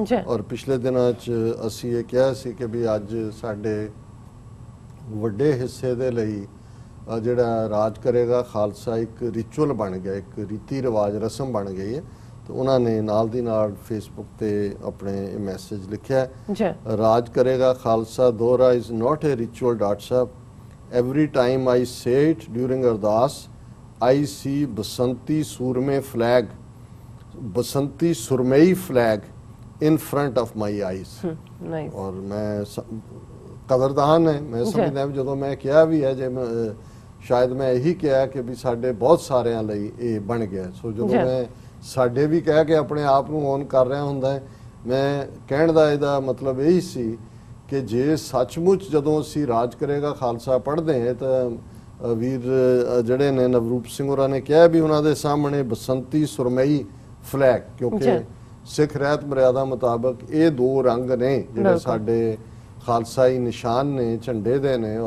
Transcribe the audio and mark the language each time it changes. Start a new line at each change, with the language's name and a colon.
Punjabi: ਔਰ ਪਿਛਲੇ ਦਿਨਾਂ 'ਚ ਅਸੀਂ ਇਹ ਕਿਹਾ ਸੀ ਕਿ ਵੀ ਅੱਜ ਸਾਡੇ ਵੱਡੇ ਹਿੱਸੇ ਦੇ ਲਈ ਜਿਹੜਾ ਰਾਜ ਕਰੇਗਾ ਖਾਲਸਾ ਇੱਕ ਰਿਚੁਅਲ ਬਣ ਗਿਆ, ਇੱਕ ਰੀਤੀ ਰਿਵਾਜ ਰਸਮ ਬਣ ਗਈ ਹੈ। ਤੇ ਉਹਨਾਂ ਨੇ ਨਾਲ ਦੀ ਨਾਲ ਫੇਸਬੁੱਕ ਤੇ ਆਪਣੇ ਇਹ ਮੈਸੇਜ ਲਿਖਿਆ, ਰਾਜ ਕਰੇਗਾ ਖਾਲਸਾ ਦੋਹਰਾ
English: is not a ritual
Punjabi: doctor Sahib.
English: Every time I say it during Ardas, I see Basanti Surme flag, Basanti Surmei flag in front of my eyes. Nice.
Punjabi: और मैं कदरदान है, मैं समझदा भी ਜਦੋਂ ਮੈਂ ਕਿਹਾ ਵੀ ਹੈ ਜੇ ਸ਼ਾਇਦ ਮੈਂ ਇਹੀ ਕਿਹਾ ਕਿ ਵੀ ਸਾਡੇ ਬਹੁਤ ਸਾਰਿਆਂ ਲਈ ਇਹ ਬਣ ਗਿਆ। ਸੋ ਜਦੋਂ ਮੈਂ ਸਾਡੇ ਵੀ ਕਹਿ ਕੇ ਆਪਣੇ ਆਪ ਨੂੰ ਔਨ ਕਰ ਰਿਹਾ ਹੁੰਦਾ ਹੈ, ਮੈਂ ਕਹਿਣ ਦਾ ਇਹਦਾ ਮਤਲਬ ਇਹੀ ਸੀ ਕਿ ਜੇ ਸੱਚਮੁੱਚ ਜਦੋਂ ਅਸੀਂ ਰਾਜ ਕਰੇਗਾ ਖਾਲਸਾ ਪੜ੍ਹਦੇ ਹਾਂ ਤਾਂ ਵੀਰ ਜਿਹੜੇ ਨੇ ਨਵਰੂਪ ਸਿੰਘ ਹੋਰਾਂ ਨੇ ਕਿਹਾ ਵੀ ਉਹਨਾਂ ਦੇ ਸਾਹਮਣੇ ਬਸੰਤੀ ਸੁਰਮਈ ਫਲੈਗ, ਕਿਉਂਕਿ ਸਿੱਖ ਰਹਿਤ ਮਰਿਆਦਾ ਮੁਤਾਬਕ ਇਹ ਦੋ ਰੰਗ ਨੇ ਜਿਹੜੇ ਸਾਡੇ ਖਾਲਸਾਈ ਨਿਸ਼ਾਨ ਨੇ, ਝੰਡੇ ਦੇ ਨੇ।